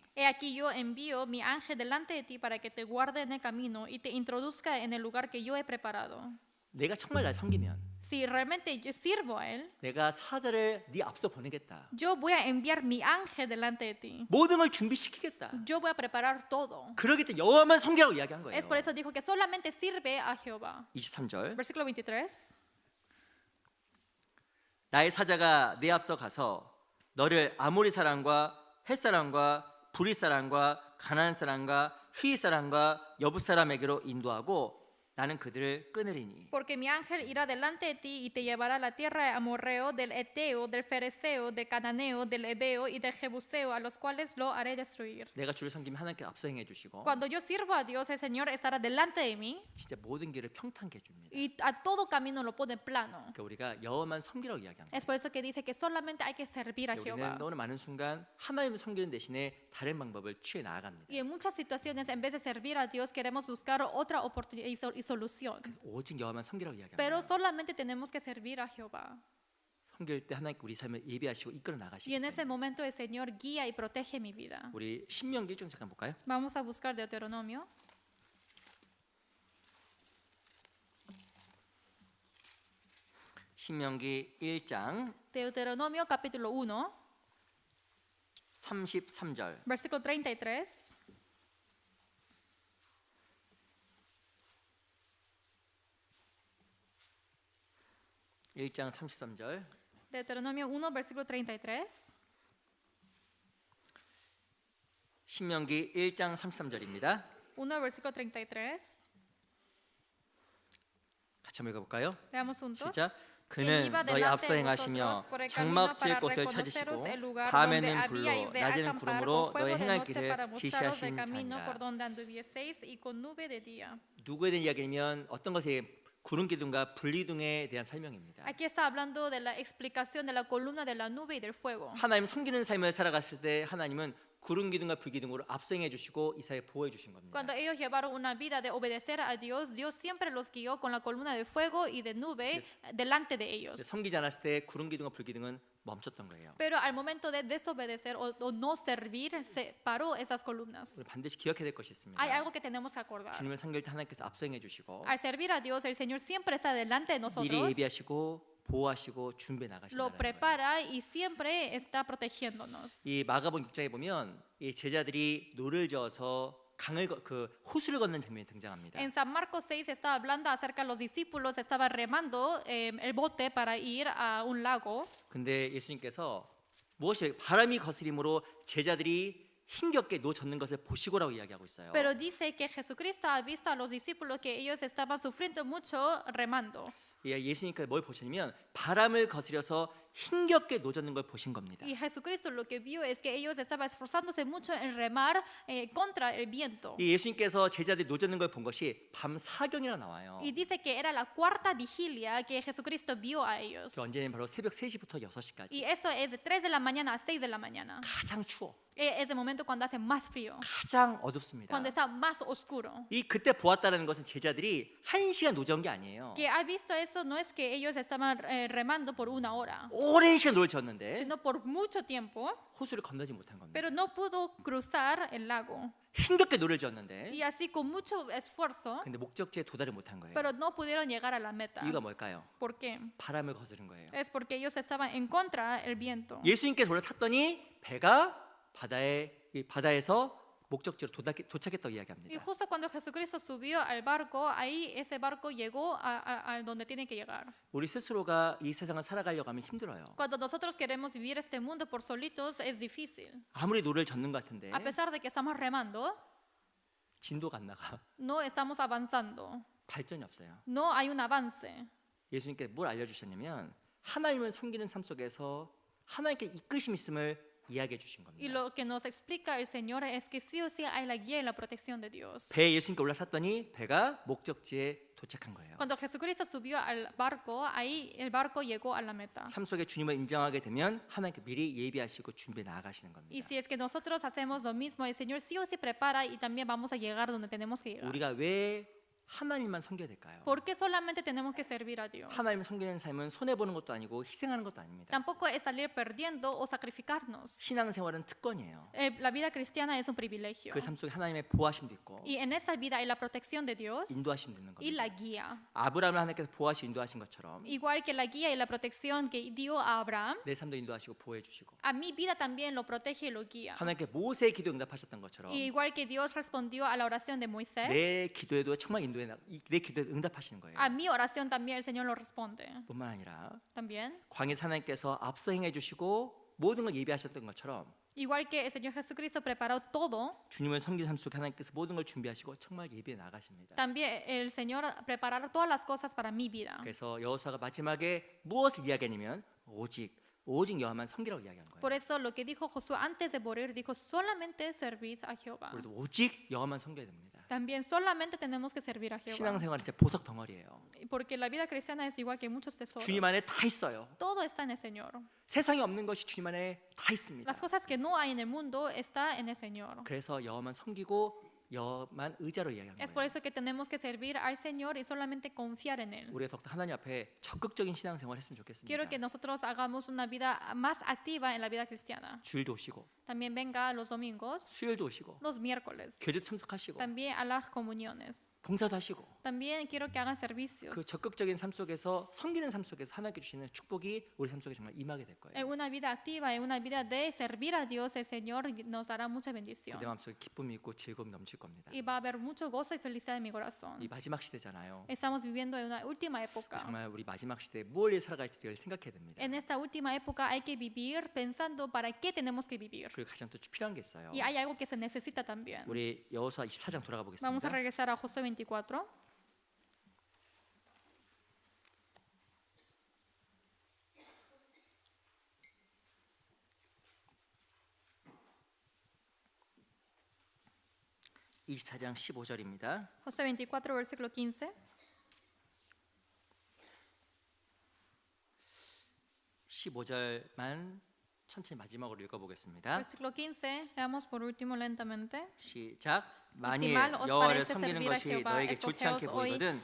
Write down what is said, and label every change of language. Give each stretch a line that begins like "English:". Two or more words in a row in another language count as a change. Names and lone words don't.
Spanish: He aquí yo envío mi ángel delante de ti para que te guarde en el camino y te introduzca en el lugar que yo he preparado.
Korean: 내가 정말 날 섬기면
Spanish: Si realmente yo sirvo a él,
Korean: 내가 사자를 네 앞서 보내겠다.
Spanish: yo voy a enviar mi ángel delante de ti.
Korean: 모든 걸 준비시키겠다.
Spanish: Yo voy a preparar todo.
Korean: 그러기 때문에 여호와만 섬기라고 이야기한 거예요.
Spanish: Es por eso dijo que solamente sirve a Jehová.
Korean: 23절
Spanish: Versículo 23.
Korean: 나의 사자가 내 앞서 가서 너를 아모리 사람과 헷 사람과 브리 사람과 가나안 사람과 휘 사람과 여부 사람에게로 인도하고 나는 그들을 끊으리니.
Spanish: Porque mi ángel irá delante de ti y te llevará a la tierra de amorreo, del eteo, del fereceo, del cananeo, del hebeo y del jebuseo, a los cuales lo haré destruir.
Korean: 내가 주를 섬기면 하나님께 앞서 행해 주시고
Spanish: Cuando yo sirvo a Dios, el Señor estará delante de mí
Korean: 진짜 모든 길을 평탄케 해 줍니다.
Spanish: y a todo camino lo pone plano.
Korean: 그러니까 우리가 여호와만 섬기라고 이야기합니다.
Spanish: Es por eso que dice que solamente hay que servir a Jehová.
Korean: 우리는 어느 많은 순간 하나님을 섬기는 대신에 다른 방법을 취해 나아갑니다.
Spanish: Y en muchas situaciones, en vez de servir a Dios, queremos buscar otra oportunidad y solución.
Korean: 오직 여호와만 섬기라고
Spanish: Pero
Korean: 이야기합니다.
Spanish: solamente tenemos que servir a Jehová.
Korean: 섬길 때 하나님께 우리 삶을 예비하시고 이끌어
Spanish: Y
Korean: 나가시기
Spanish: en
Korean: 때문에
Spanish: ese momento el Señor guía y protege mi vida.
Korean: 우리 신명기 1장 잠깐 볼까요?
Spanish: Vamos a buscar Deuteronomio.
Korean: 신명기 1장
Spanish: Deuteronomio capítulo 1,
Korean: 33절.
Spanish: versículo 33.
Korean: 일장 33절.
Spanish: Deuteronomio 1, versículo 33.
Korean: 신명기 1장 33절입니다.
Spanish: 1, versículo 33.
Korean: 같이 한번 읽어볼까요?
Spanish: Leamos juntos.
Korean: 시작.
Spanish: Quien
Korean: 그는
Spanish: iba
Korean: 너희
Spanish: delante
Korean: 앞서
Spanish: de
Korean: 행하시며
Spanish: vosotros por el camino
Korean: 장막질
Spanish: para
Korean: 곳을
Spanish: reconoceros
Korean: 찾으시고
Spanish: el lugar donde
Korean: 밤에는 불로
Spanish: habíais de
Korean: 낮에는
Spanish: acampar,
Korean: 구름으로
Spanish: con fuego
Korean: 너희
Spanish: de
Korean: 행할
Spanish: noche para
Korean: 길을
Spanish: mostraros el
Korean: 지시하신
Spanish: camino por
Korean: 자니라.
Spanish: donde anduvieseis y con nube de día.
Korean: 누구에 대한 이야기냐면 어떤 것에 구름 기둥과 분리둥에 대한 설명입니다.
Spanish: Aquí está hablando de la explicación de la columna de la nube y del fuego.
Korean: 하나님 섬기는 삶을 살아갔을 때 하나님은 구름 기둥과 불 기둥으로 앞서행해 주시고 이스라엘 보호해 주신 겁니다.
Spanish: Cuando ellos llevaron una vida de obedecer a Dios, Dios siempre los guió con la columna de fuego y de nube delante de ellos.
Korean: 섬기지 않았을 때 구름 기둥과 불 기둥은 멈췄던 거예요.
Spanish: Pero al momento de desobedecer o no servir, se paró esas columnas.
Korean: 우리 반드시 기억해야 될 것이 있습니다.
Spanish: Hay algo que tenemos que acordar.
Korean: 주님을 섬길 때 하나님께서 앞서행해 주시고
Spanish: Al servir a Dios, el Señor siempre está delante de
Korean: 미리
Spanish: nosotros,
Korean: 예비하시고 보호하시고 준비해
Spanish: lo
Korean: 나가신다는 거예요.
Spanish: prepara y siempre está protegiéndonos.
Korean: 이 마가복음 6장에 보면 이 제자들이 노를 저어서 그 호수를 걷는 장면이 등장합니다.
Spanish: En San Marcos 6 está hablando acerca de los discípulos, estaban remando el bote para ir a un lago.
Korean: 근데 예수님께서 무엇이 바람이 거스림으로 제자들이 힘겹게 노 젓는 것을 보시고라고 이야기하고 있어요.
Spanish: Pero dice que Jesucristo ha visto a los discípulos que ellos estaban sufriendo mucho remando.
Korean: 예수님께서 뭘 보시냐면 바람을 거스려서 힘겹게 노 젓는 걸 보신 겁니다.
Spanish: Y Jesucristo lo que vio es que ellos estaban esforzándose mucho en remar contra el viento.
Korean: 이 예수님께서 제자들이 노 젓는 걸 본 것이 밤 사경이라 나와요.
Spanish: Y dice que era la cuarta vigilia que Jesucristo vio a ellos.
Korean: 그 언제냐면 바로 새벽 3시부터 6시까지
Spanish: Y eso es de 3 de la mañana a 6 de la mañana.
Korean: 가장 추워,
Spanish: Es el momento cuando hace más frío,
Korean: 가장 어둡습니다.
Spanish: cuando está más oscuro.
Korean: 그때 보았다는 것은 제자들이 1시간 노 젓은 게 아니에요.
Spanish: Que ha visto eso no es que ellos estaban remando por 1 hora,
Korean: 오랜 시간 노를 젓는데
Spanish: sino por mucho tiempo,
Korean: 호수를 건너지 못한 겁니다.
Spanish: pero no pudo cruzar el lago.
Korean: 힘겹게 노를 젓는데
Spanish: Y así con mucho esfuerzo,
Korean: 근데 목적지에 도달을 못한 거예요.
Spanish: pero no pudieron llegar a la meta.
Korean: 이유가 뭘까요?
Spanish: ¿Por qué?
Korean: 바람을 거스른 거예요.
Spanish: Es porque ellos estaban en contra del viento.
Korean: 예수님께서 올라탔더니 배가 바다에서 목적지로 도착했다고
Spanish: Y
Korean: 이야기합니다.
Spanish: justo cuando Jesucristo subió al barco, ahí ese barco llegó a donde tiene que llegar.
Korean: 우리 스스로가 이 세상을 살아가려고 하면 힘들어요.
Spanish: Cuando nosotros queremos vivir este mundo por solitos, es difícil.
Korean: 아무리 노를 젓는 것 같은데
Spanish: A pesar de que estamos remando,
Korean: 진도가 안 나가.
Spanish: no estamos avanzando.
Korean: 발전이 없어요.
Spanish: No hay un avance.
Korean: 예수님께서 뭘 알려주셨냐면 하나님을 섬기는 삶 속에서 하나님께 이끄심 있음을 이야기해 주신
Spanish: Y
Korean: 겁니다.
Spanish: lo que nos explica el Señor es que sí o sí hay la guía y la protección de Dios.
Korean: 배에 예수님께 올라탔더니 배가 목적지에 도착한 거예요.
Spanish: Cuando Jesucristo subió al barco, ahí el barco llegó a la meta.
Korean: 삶 속에 주님을 인정하게 되면 하나님께 미리 예비하시고 준비해 나아가시는 겁니다.
Spanish: Y si es que nosotros hacemos lo mismo, el Señor sí o sí prepara y también vamos a llegar donde tenemos que llegar.
Korean: 우리가 왜 하나님만 섬겨야 될까요?
Spanish: ¿Por qué solamente tenemos que servir a Dios?
Korean: 하나님 섬기는 삶은 손해 보는 것도 아니고 희생하는 것도 아닙니다.
Spanish: Tampoco es salir perdiendo o sacrificarnos.
Korean: 신앙생활은 특권이에요.
Spanish: La vida cristiana es un privilegio.
Korean: 그 삶 속에 하나님의 보호하심도 있고
Spanish: Y en esa vida hay la protección de Dios
Korean: 인도하심도 있는
Spanish: y
Korean: 겁니다.
Spanish: la guía.
Korean: 아브라함을 하나님께서 보호하시고 인도하신 것처럼
Spanish: Igual que la guía y la protección que dio a Abraham,
Korean: 내 삶도 인도하시고 보호해 주시고
Spanish: a mi vida también lo protege y lo guía.
Korean: 하나님께 모세의 기도 응답하셨던 것처럼
Spanish: Y igual que Dios respondió a la oración de Moisés,
Korean: 내 기도에도 정말 내 기도에 응답하시는 거예요.
Spanish: a mi oración también el Señor lo responde.
Korean: 뿐만 아니라
Spanish: También.
Korean: 광야에서 하나님께서 앞서 행해 주시고 모든 걸 예비하셨던 것처럼
Spanish: Igual que el Señor Jesucristo preparó todo,
Korean: 주님을 섬기는 삶 속에 하나님께서 모든 걸 준비하시고 정말 예배에 나가십니다.
Spanish: también el Señor preparará todas las cosas para mi vida.
Korean: 그래서 여호수아가 마지막에 무엇을 이야기하냐면 오직 여호와만 섬기라고 이야기한 거예요.
Spanish: Por eso lo que dijo Josué antes de morir, dijo solamente servid a Jehová.
Korean: 우리도 오직 여호와만 섬겨야 됩니다.
Spanish: También solamente tenemos que servir a Jehová.
Korean: 신앙생활은 진짜 보석 덩어리예요.
Spanish: Porque la vida cristiana es igual que muchos tesoros.
Korean: 주님 안에 다 있어요.
Spanish: Todo está en el Señor.
Korean: 세상에 없는 것이 주님 안에 다 있습니다.
Spanish: Las cosas que no hay en el mundo está en el Señor.
Korean: 그래서 여호와만 섬기고 여호와만 의자로 이야기하는
Spanish: Es por
Korean: 거예요.
Spanish: eso que tenemos que servir al Señor y solamente confiar en Él.
Korean: 우리가 더욱더 하나님 앞에 적극적인 신앙생활을 했으면 좋겠습니다.
Spanish: Quiero que nosotros hagamos una vida más activa en la vida cristiana.
Korean: 주일도 오시고
Spanish: También venga los domingos,
Korean: 수요일도 오시고
Spanish: los miércoles,
Korean: 교제 참석하시고
Spanish: también a las comuniones.
Korean: 봉사도 하시고
Spanish: También quiero que hagan servicios.
Korean: 그 적극적인 삶 속에서 섬기는 삶 속에서 하나님께 주시는 축복이 우리 삶 속에 정말 임하게 될 거예요.
Spanish: En una vida activa, en una vida de servir a Dios, el Señor nos dará mucha bendición.
Korean: 내 마음속에 기쁨이 있고 즐거움이 넘칠 겁니다.
Spanish: Y va a haber mucho gozo y felicidad en mi corazón.
Korean: 이 마지막 시대잖아요.
Spanish: Estamos viviendo en una última época.
Korean: 정말 우리 마지막 시대에 뭘 위해 살아갈지를 생각해야 됩니다.
Spanish: En esta última época hay que vivir pensando para qué tenemos que vivir.
Korean: 그리고 가장 또 필요한 게 있어요.
Spanish: Y hay algo que se necesita también.
Korean: 우리 여호수아 24장 돌아가
Spanish: Vamos a
Korean: 보겠습니다.
Spanish: regresar a Josué 24.
Korean: 이 24장 15절입니다.
Spanish: Josué 24, versículo 15.
Korean: 15절만 천천히 마지막으로 읽어보겠습니다.
Spanish: Versículo 15, leamos por último lentamente.
Korean: 시작.
Spanish: Y si
Korean: 만일
Spanish: mal os
Korean: 여호와를
Spanish: parece
Korean: 섬기는
Spanish: servir a
Korean: 것이
Spanish: Jehová,
Korean: 너에게 좋지 않게
Spanish: escogeos hoy
Korean: 보이거든